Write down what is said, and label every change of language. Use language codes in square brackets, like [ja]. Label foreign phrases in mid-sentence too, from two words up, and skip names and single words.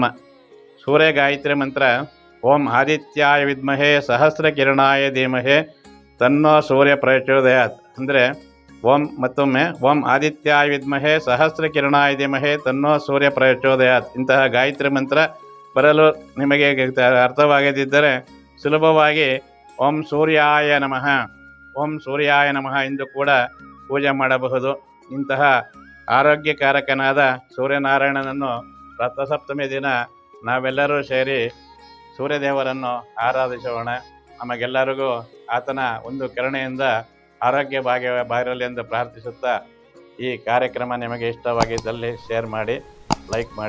[kn] ಸೂರ್ಯ ಗಾಯತ್ರಿ ಮಂತ್ರ [sa] ಓಂ ಆದಿತ್ಯಾಯ ವಿದ್ಮಹೇ ಸಹಸ್ರ ಕಿರಣಾಯ ಧೀಮಹೇ ತನ್ನೋ ಸೂರ್ಯ ಪ್ರಚೋದಯಾತ್. [kn] ಅಂದರೆ ಮತ್ತೊಮ್ಮೆ [sa] ಓಂ ಆದಿತ್ಯಾಯ ವಿದ್ಮಹೇ ಸಹಸ್ರ ಕಿರಣಾಯ ಧೀಮಹೇ ತನ್ನೋ ಸೂರ್ಯ ಪ್ರಚೋದಯಾತ್. [kn] ಇಂತಹ ಗಾಯತ್ರಿ ಮಂತ್ರ ಬರಲು ನಿಮಗೆ ಅರ್ಥವಾಗದಿದ್ದರೆ ಸುಲಭವಾಗಿ [sa] ಓಂ ಸೂರ್ಯಾಯ ನಮಃ, ಓಂ ಸೂರ್ಯಾಯ ನಮಃ [kn] ಎಂದು ಕೂಡ ಪೂಜೆ ಮಾಡಬಹುದು. ಇಂತಹ ಆರೋಗ್ಯಕಾರಕನಾದ ಸೂರ್ಯನಾರಾಯಣನನ್ನು ರಥಸಪ್ತಮಿ ದಿನ ನಾವೆಲ್ಲರೂ ಸೇರಿ ಸೂರ್ಯದೇವರನ್ನು ಆರಾಧಿಸೋಣ. ನಮಗೆಲ್ಲರಿಗೂ ಆತನ ಒಂದು ಕರುಣೆಯಿಂದ ಆರೋಗ್ಯ ಬಾಗಿರಲಿ ಎಂದು ಪ್ರಾರ್ಥಿಸುತ್ತಾ ಈ ಕಾರ್ಯಕ್ರಮ ನಿಮಗೆ ಇಷ್ಟವಾಗಿದ್ದಲ್ಲಿ ಶೇರ್ ಮಾಡಿ, ಲೈಕ್ ಮಾಡಿ.